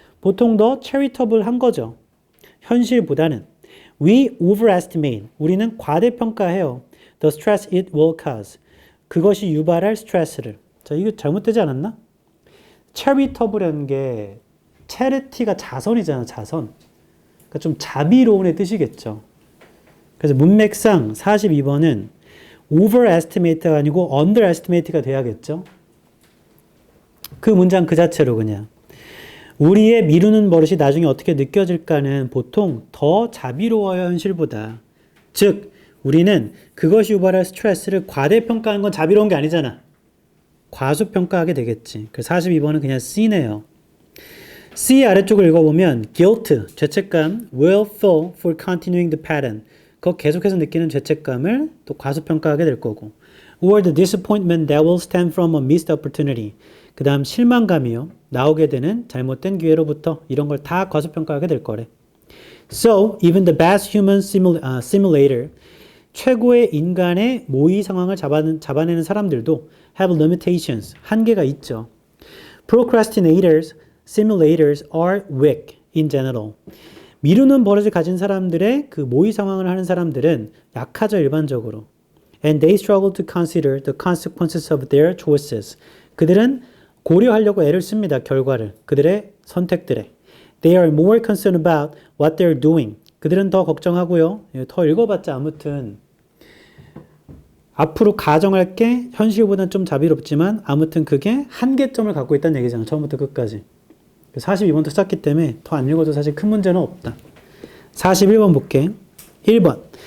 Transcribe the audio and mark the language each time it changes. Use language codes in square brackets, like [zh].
[ko] 보통 더 charitable한 거죠. 현실보다는 [en] we overestimate. [ko] 우리는 과대평가해요. [en] the stress it will cause. [ko] 그것이 유발할 스트레스를. 자, 이거 잘못되지 않았나? charitable라는 게 charity가 자선이잖아, 자선. 그러니까 좀 자비로운의 뜻이겠죠. 그래서 문맥상 42번은 overestimate가 아니고 underestimate가 돼야겠죠. 그 문장 그 자체로 그냥. 우리의 미루는 버릇이 나중에 어떻게 느껴질까는 보통 더 자비로워요, 현실보다. 즉, 우리는 그것이 유발할 스트레스를 과대평가하는 건 자비로운 게 아니잖아. 과소평가하게 되겠지. 그래서 42번은 그냥 C네요. C 아래쪽을 읽어보면 [en] guilt, 죄책감, will feel for continuing the pattern. [ko] 그거 계속해서 느끼는 죄책감을 또 과소평가하게 될 거고. [en] or the disappointment that will stem from a missed opportunity. [ko] 그 다음 실망감이요. 나오게 되는 잘못된 기회로부터 이런 걸 다 과소평가하게 될 거래. [en] So, even the best human simulator, [ko] 최고의 인간의 모의 상황을 잡아내는 사람들도 [en] have limitations, [ko] 한계가 있죠. [en] Procrastinators, simulators are weak in general. [ko] 미루는 버릇을 가진 사람들의 그 모의 상황을 하는 사람들은 약하죠, 일반적으로. [en] And they struggle to consider the consequences of their choices. [ko] 그들은 고려하려고 애를 씁니다, 결과를. 그들의 선택들에. [en] They are more concerned about what they're doing. [ko] 그들은 더 걱정하고요. 더 읽어봤자 아무튼 앞으로 가정할 게 현실보다는 좀 자비롭지만 아무튼 그게 한계점을 갖고 있다는 얘기잖아. 처음부터 끝까지. 42번도 썼기 때문에 더 안 읽어도 사실 큰 문제는 없다. 41번 볼게. 1번.